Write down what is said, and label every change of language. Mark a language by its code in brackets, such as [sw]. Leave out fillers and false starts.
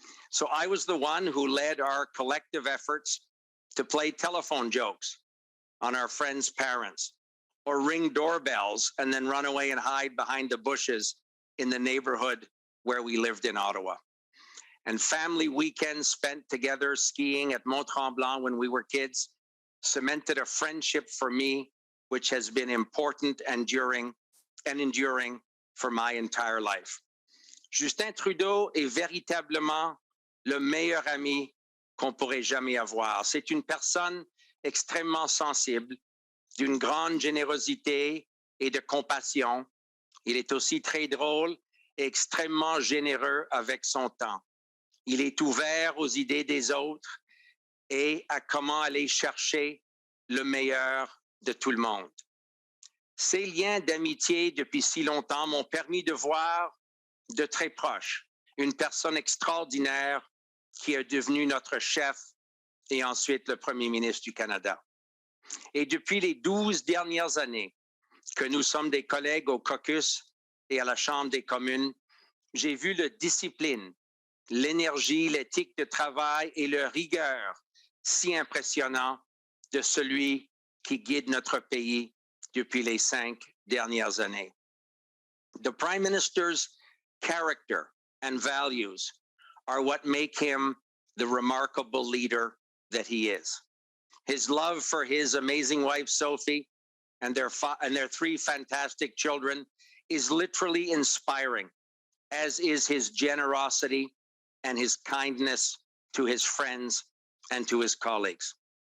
[en] So I was the one who led our collective efforts to play telephone jokes on our friends' parents, or ring doorbells and then run away and hide behind the bushes in the neighborhood where we lived in Ottawa. And family weekends spent together skiing at Mont-Tremblant when we were kids cemented a friendship for me, which has been important and enduring for my entire life. [fr] Justin Trudeau est véritablement le meilleur ami qu'on pourrait jamais avoir. C'est une personne extrêmement sensible, d'une grande générosité et de compassion. Il est aussi très drôle et extrêmement généreux avec son temps. Il est ouvert aux idées des autres et à comment aller chercher le meilleur de tout le monde. Ces liens d'amitié depuis si longtemps m'ont permis de voir de très proche une personne extraordinaire qui est devenue notre chef et ensuite le premier ministre du Canada. Et depuis les 12 dernières années que nous sommes des collègues au caucus et à la Chambre des communes, j'ai vu la discipline, l'énergie, l'éthique de travail et la rigueur si impressionnant de celui qui guide notre pays depuis les 5 dernières années. [en] The Prime Minister's character and values are what make him the remarkable leader that he is. His love for his amazing wife, Sophie, and their 3 fantastic children is literally inspiring, as is his generosity and his kindness to his friends and to his colleagues.